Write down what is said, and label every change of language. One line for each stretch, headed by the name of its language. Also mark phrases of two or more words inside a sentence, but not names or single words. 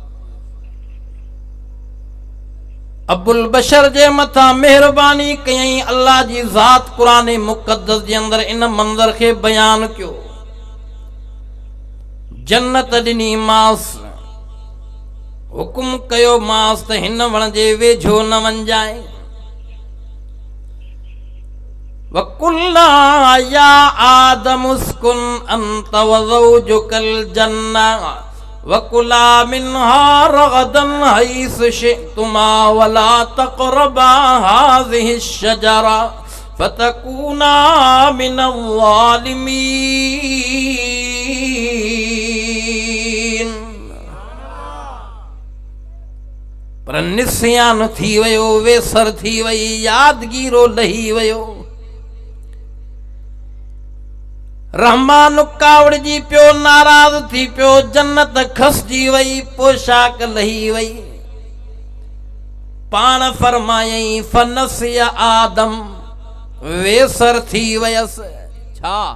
Sindhi: अबुल बशर जे मथां मेहरबानी कयई अल्लाह जी ज़ात क़ुरान मुक़द्दस जे अंदर इन मंज़र खे बयान कयो जन्नत ॾिनी मास हुकुम कयो मास त हिन वण जे वेझो न वञजाए
Arabic: وقلنا يا آدم اسكن أنت وزوجك الجنة وكلا منها رغدا حيث شئتما ولا تقربا هذه الشجرة فتكونا من
Sindhi: ज़ालिमीन पर निस्यान थी वयो वेसर थी वई यादगीरो लही वयो रहमान कावड़जी पियो नाराज़ थी पियो जन्नत खसजी वई पोशाक लही वई पाण फरमायई
Arabic: فنسي آدم
Sindhi: वेसर थी वयसि छा